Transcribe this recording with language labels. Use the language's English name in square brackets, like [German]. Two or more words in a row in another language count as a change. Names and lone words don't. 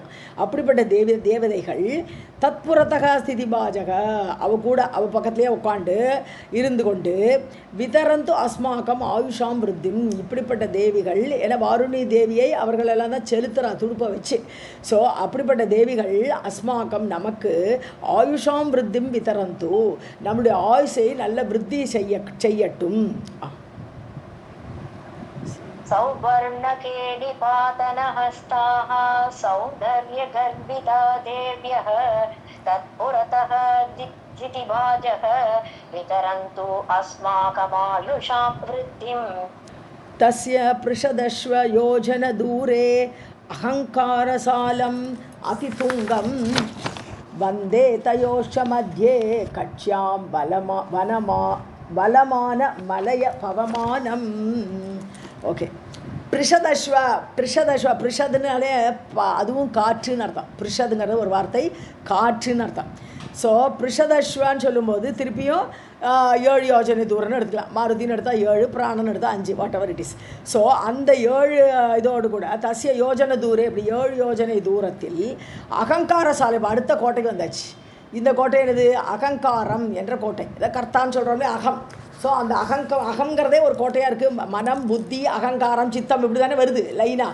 [Tamil] அப்படிப்பட்ட தேவதைகள் [Sanskrit] तत्पुरतक स्थिति भाजक, [Tamil] அவள் பக்கத்துலேயே உட்காண்டு இருந்து கொண்டு [Sanskrit] वितरन्तु अस्माकम् आयुषाम् वृद्धिम्. [Tamil] இப்படிப்பட்ட தேவிகள், ஏன்னா வாருணி தேவியை அவர்களெல்லாம் தான் செலுத்துகிறான் துடுப்பை வச்சு. ஸோ அப்படிப்பட்ட தேவிகள் அஸ்மாக்கம் நமக்கு [Sanskrit] आयुषाम् वृद्धिम् वितरन्तु, [Tamil] நம்முடைய ஆயுஷை நல்ல விருத்தி செய்யட்டும். [Sanskrit] सौवर्णके निपातनहस्ताः सौन्दर्यगर्भिता देव्यः तत्पुरतः जितिभाजः वितरन्तु अस्माकमायुषां वृद्धिम्. तस्य पृषदश्व योजनदूरे अहङ्कारसालम् अतितुङ्गं वन्दे तयोश्च मध्ये कक्ष्यां बलमान मलय पवमानम्. [Tamil] ஓகே. பிரிஷதுனாலே அதுவும் காற்றுன்னு அர்த்தம். பிரிஷதுங்கிறது ஒரு வார்த்தை, காற்றுன்னு அர்த்தம். ஸோ பிரிஷதஸ்வான்னு சொல்லும்போது திருப்பியும் 7 யோஜனை தூரம்னு எடுத்துக்கலாம். மாருதின்னு எடுத்தால் 7, பிராணன் எடுத்தால் 5, [English] what ever it is. [Tamil] ஸோ அந்த 7 இதோடு கூட [Sanskrit] तस्य योजनै दूरे, [Tamil] இப்படி 7 யோஜனை தூரத்தில் அகங்கார சாலை, அடுத்த கோட்டைக்கு வந்தாச்சு. இந்த கோட்டை என்னது, அகங்காரம் என்ற கோட்டை. இதை கர்த்தான்னு சொல்கிறோம்லே அகம். ஸோ அந்த அகங்கிறதே ஒரு கோட்டையாக இருக்குது. மனம், புத்தி, அகங்காரம், சித்தம் இப்படி தானே வருது லைனாக.